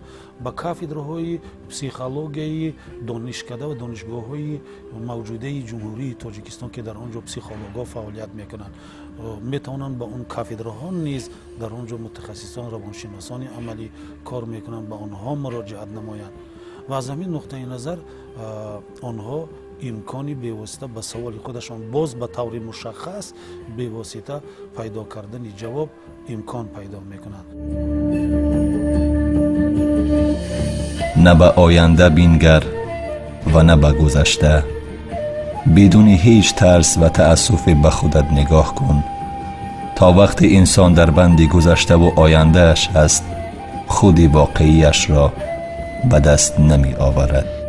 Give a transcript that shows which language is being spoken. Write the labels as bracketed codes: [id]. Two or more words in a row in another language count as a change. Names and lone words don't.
[tg] ба кафедраҳои психологияи донишкада ва донишгоҳҳои мавҷудаи ҷумҳурии тоҷикистон ки дар он ҷо психологҳо фаъолият мекунанд, метавонанд ба он кафедраҳо низ дар он ҷо мутахассисон равоншиносони амалӣ кор мекунанд, ба онҳо муроҷиат намоянд ва аз ҳамин нуқтаи назар онҳо имкони бевосита ба саволи худашон боз ба таври мушаххас бевосита пайдо кардани ҷавоб имкон пайдо мекунанд. [fa] نه به آینده بینگر و نه به گذشته. بدون هیچ ترس و تأسف به خودت نگاه کن. تا وقت انسان در بند گذشته و آیندهش است، خود واقعیش را به دست نمی آورد.